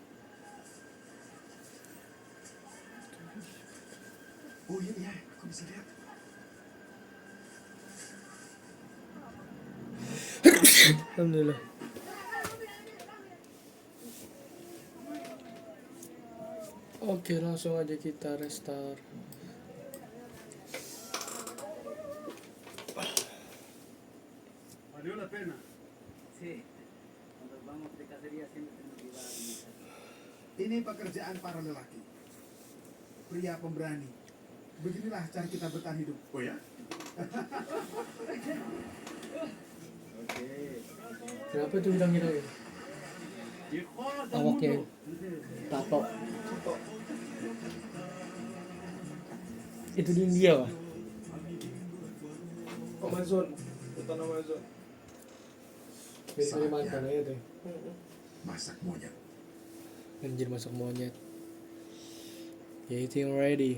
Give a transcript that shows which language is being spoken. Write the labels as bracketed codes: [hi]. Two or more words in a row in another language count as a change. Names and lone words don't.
[id] Oh iya, iya, aku bisa lihat. Alhamdulillah. Oke, langsung aja kita restart. [es] Valió la pena. Sí, cuando vamos de cacería siempre tenemos que llevar a mi hija. [id] Ini pekerjaan para lelaki. Pria pemberani. Beginilah cara kita bertahan hidup. Oh ya? Oke. Kenapa itu bilang gitu ya? [es] Viejo, todo el [id] Awaknya [es] mundo. [id] tato. Itu di India kah? Amazon, hutan Amazon. Dari Kalimantan aja tuh. Masak monyet. Anjir, masak monyet. Ya itu yang ready.